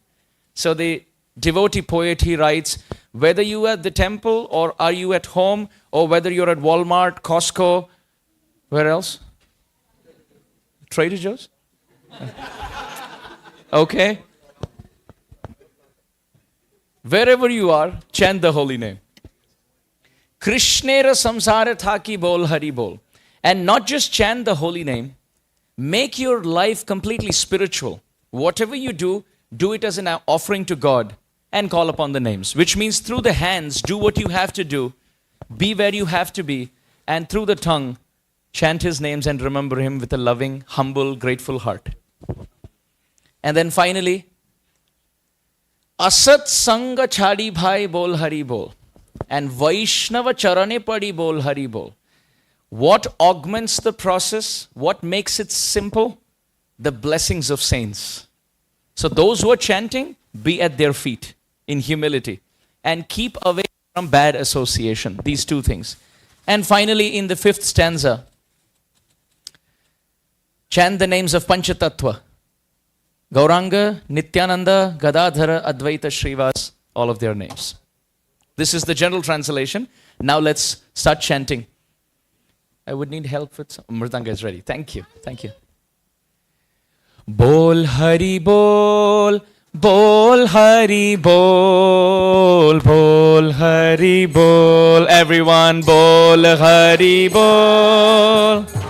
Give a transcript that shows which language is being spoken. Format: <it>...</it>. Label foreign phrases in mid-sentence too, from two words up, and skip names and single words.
<en>So the devotee poet, he writes, whether you are at the temple or are you at home or whether you're at Walmart, Costco, where else? Trader Joe's? Okay. Wherever you are, chant the holy name.</en> <bn>কৃষ্ণের সংসার থাকি বল হরি বল.</bn> <en>And not just chant the holy name, make your life completely spiritual. Whatever you do, do it as an offering to God and call upon the names. Which means through the hands, do what you have to do, be where you have to be, and through the tongue, chant His names and remember Him with a loving, humble, grateful heart. And then finally,</en> <bn>অসৎ সঙ্গ ছাড়ি ভাই বল হরি বল and বৈষ্ণব চরণে পড়ি বল হরি বল.</bn> <en>What augments the process? What makes it simple? The blessings of saints. So those who are chanting, be at their feet in humility and keep away from bad association. These two things. And finally, in the 5th stanza, chant the names of Panchatattva. Gauranga, Nityananda, Gadadhara, Advaita, Srivas, all of their names. This is the general translation. Now let's start chanting. I would need help with some. Mridanga is ready. Thank you. Thank you.</en> <bn>বল হরি বল, বল হরি বল, বল হরি বল. Everyone, বল হরি বল.</bn>